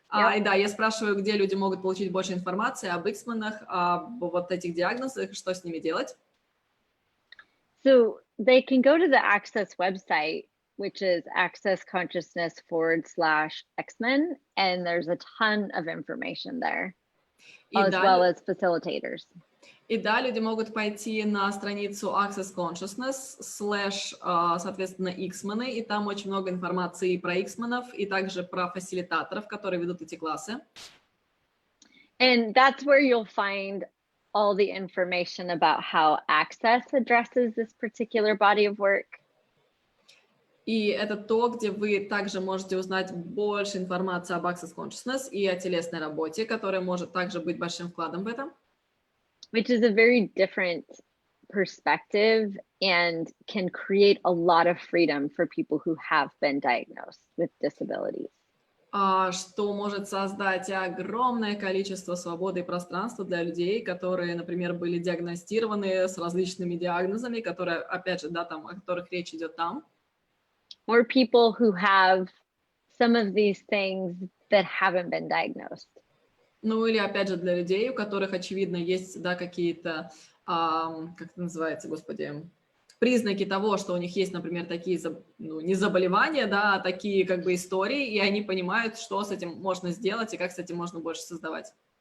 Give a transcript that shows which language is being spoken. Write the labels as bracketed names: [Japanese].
[Russian] И да, я спрашиваю, где люди могут получить больше информации об X-менах, об вот этих диагнозах, что с ними делать. [English] So they can go to the Access website, which is accessconsciousness/X-Men, and there's a ton of information there, as well as facilitators. [Russian] И да, люди могут пойти на страницу Access Consciousness / соответственно, X-мены, и там очень много информации про X-менов, и также про фасилитаторов, которые ведут эти классы. [English] And that's where you'll find all the information about how Access addresses this particular body of work. [Russian] И это то, где вы также можете узнать больше информации об Access Consciousness и о телесной работе, которая может также быть большим вкладом в этом. [English] Which is a very different perspective and can create a lot of freedom for people who have been diagnosed with disabilities. [Russian] Что может создать огромное количество свободы и пространства для людей, которые, например, были диагностированы с различными диагнозами, которые, опять же, да, там, о которых речь идет там. [English] Or people who have some of these things that haven't been diagnosed. [Russian] Ну или, опять же, для людей, у которых, очевидно, есть, да, какие-то, как это называется, господи, признаки того, что у них есть, например, такие, не заболевания, да, а такие как бы истории, и они понимают, что с этим можно сделать и как с этим можно больше создавать.